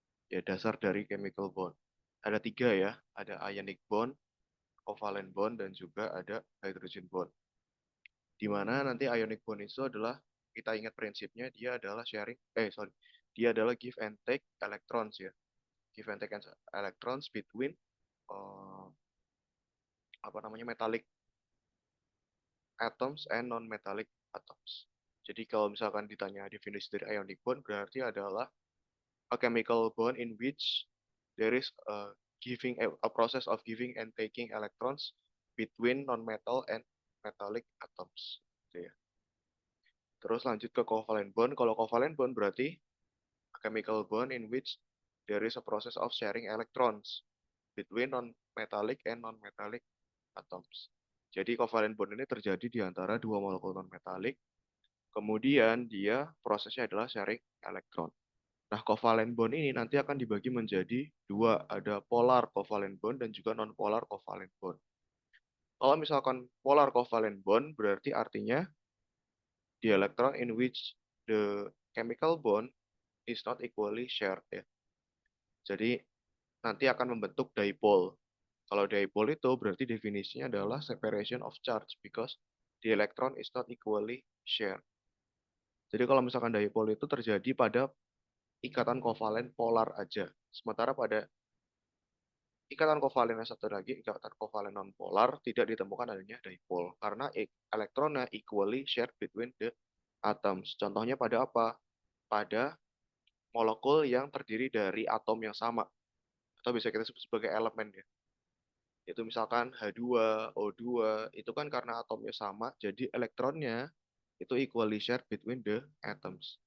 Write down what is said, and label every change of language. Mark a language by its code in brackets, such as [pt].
[id] Ya, dasar dari chemical bond. Ada tiga ya, ada ionic bond, covalent bond, dan juga ada hydrogen bond. Di mana nanti ionic bond itu adalah, kita ingat prinsipnya, dia adalah dia adalah [en] give and take electrons [id] ya. [en] Give and take electrons between uh, metallic atoms and non-metallic atoms. [id] Jadi kalau misalkan ditanya definisi dari ionic bond, berarti adalah [en] a chemical bond in which there is a process of giving and taking electrons between non-metal and metallic atoms. [id] Gitu ya. Terus lanjut ke covalent bond. Kalau covalent bond berarti [en] a chemical bond in which there is a process of sharing electrons between non-metallic and non-metallic atoms. [id] Jadi covalent bond ini terjadi di antara dua molekul non-metallic. Kemudian dia prosesnya adalah sharing elektron. Nah, covalent bond ini nanti akan dibagi menjadi dua, ada polar covalent bond dan juga non-polar covalent bond. Kalau misalkan polar covalent bond, berarti artinya [en] the electron in which the chemical bond is not equally shared ya. [id] Jadi nanti akan membentuk dipole. Kalau dipole itu berarti definisinya adalah [en] separation of charge because the electron is not equally shared. [id] Jadi kalau misalkan dipole itu terjadi pada ikatan kovalen polar aja. Sementara pada ikatan kovalen yang satu lagi, ikatan kovalen non-polar, tidak ditemukan adanya dipole. Karena elektronnya [en] equally shared between the atoms. [id] Contohnya pada apa? Pada molekul yang terdiri dari atom yang sama. Atau bisa kita sebut sebagai elemen ya. Itu misalkan H2, O2, itu kan karena atomnya sama, jadi elektronnya itu [en] equally shared between the atoms.